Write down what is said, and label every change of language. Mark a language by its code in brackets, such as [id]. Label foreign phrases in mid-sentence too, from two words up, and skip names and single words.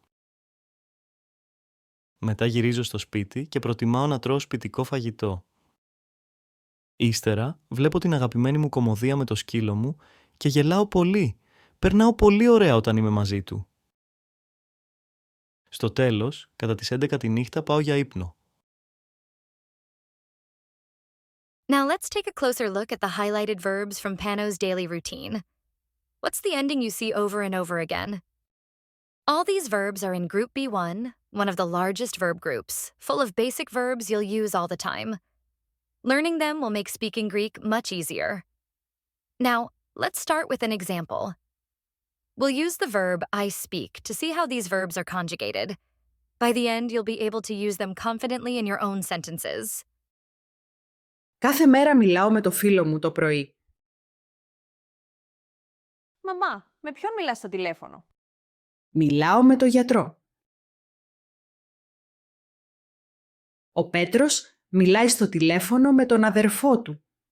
[el] Μετά γυρίζω στο σπίτι και προτιμάω να τρώω σπιτικό φαγητό. Ύστερα βλέπω την αγαπημένη μου κωμωδία με το σκύλο μου και γελάω πολύ. Περνάω πολύ ωραία όταν είμαι μαζί του. Στο τέλος, κατά τις 11 τη νύχτα πάω για ύπνο. [en] Now let's take a closer look at the highlighted verbs from Panos' daily routine. What's the ending you see over and over again? All these verbs are in Group B1, one of the largest verb groups, full of basic verbs you'll use all the time. Learning them will make speaking Greek much easier. Now, let's start with an example. We'll use the verb I speak to see how these verbs are conjugated. By the end, you'll be able to use them confidently in your own sentences. [el] Κάθε μέρα μιλάω με το φίλο μου το πρωί. Μαμά, με ποιον μιλάς στο τηλέφωνο? Μιλάω με το γιατρό. Ο Πέτρος μιλάει στο τηλέφωνο με τον αδερφό του.